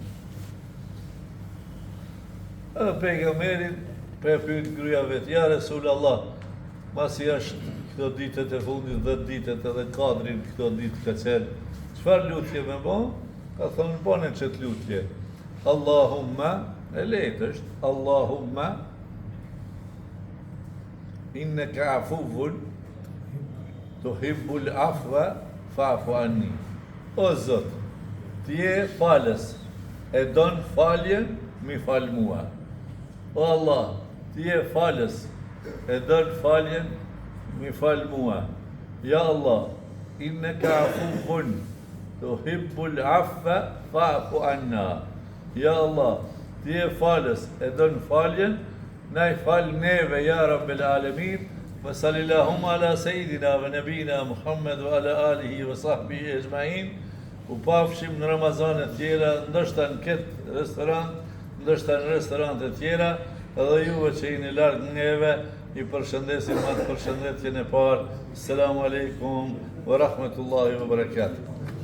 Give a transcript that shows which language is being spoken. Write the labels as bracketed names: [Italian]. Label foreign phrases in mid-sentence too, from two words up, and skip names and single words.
[Albanian] Edhe pejgamberin për e pyet gruja vetë, [Arabic] يا رسول الله, [Albanian] masi është këto ditët e fundit, 10 ditët edhe kadrin këto ditë ka qenë, çfarë lutje me bo? Ka thonë, bane qëtë lutje. Allahumma, e lejtë është, [Arabic] اللهم إنك عفو تحب العفو فاعف عني. [Albanian] O Zot, ti je falës, e don faljen, mi fal mua. O Allah, ti je falës, e don faljen, mi fal mua. [Arabic] يا الله إنك عفو تحب العفو فاعف عنا. يا الله, [Albanian] ti je falës, e don faljen, na i fal neve, [Arabic] يا رب العالمين وصلى الله على سيدنا ونبينا محمد وعلى آله وصحبه أجمعين, [Albanian] u pafshim në Ramazanet tjera, ndështë në këtë restorant, ndështë në restorantet tjera, edhe juve që i në largë neve, i përshëndesim atë përshëndetjen e parë. [Arabic] السلام عليكم ورحمة الله وبركاته.